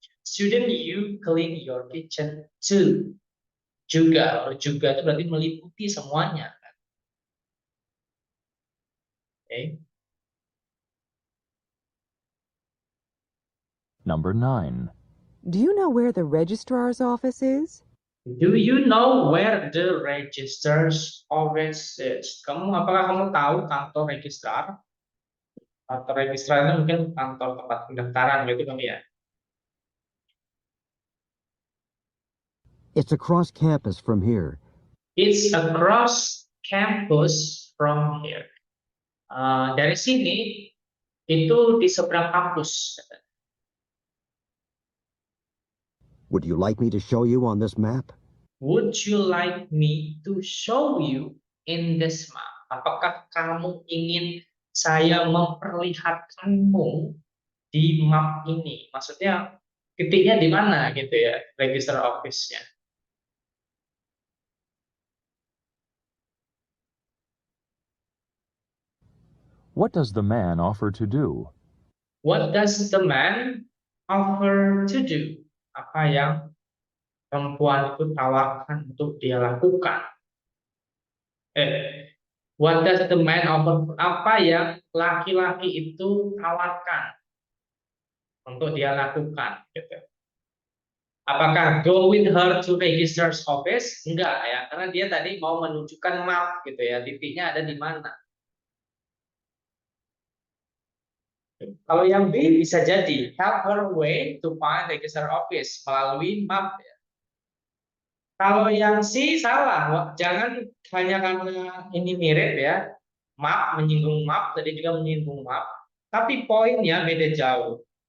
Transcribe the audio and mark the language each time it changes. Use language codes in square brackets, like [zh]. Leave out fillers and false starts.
[en] Shouldn't you clean your kitchen too? [id] Juga, kalau juga itu berarti meliputi semuanya. [en] Okay. Number 9. Do you know where the registrar's office is? Do you know where the registrar's office is? [id] Apakah kamu tahu kantor registrar? Kantor registrar itu mungkin kantor tempat pendaftaran gitu kali ya. [en] It's across campus from here. It's across campus from here. [id] Dari sini itu di seberang kampus. [en] Would you like me to show you on this map? Would you like me to show you in this map? [id] Apakah kamu ingin saya memperlihatkanmu di map ini? Maksudnya titiknya di mana gitu ya, register office-nya. [en] What does the man offer to do? What does the man offer to do? [id] Apa yang perempuan itu tawarkan untuk dia lakukan? [en] What does the man offer? [id] Apa yang laki-laki itu tawarkan untuk dia lakukan? Gitu. Apakah [en] go with her to register's office? [id] Enggak ya, karena dia tadi mau menunjukkan map gitu ya, titiknya ada di mana. Kalau yang B bisa jadi [en] help her way to find register office [id] melalui map ya. Kalau yang C salah, jangan hanya karena ini mirip ya, map menyinggung map, tadi juga menyinggung map, tapi poinnya beda jauh.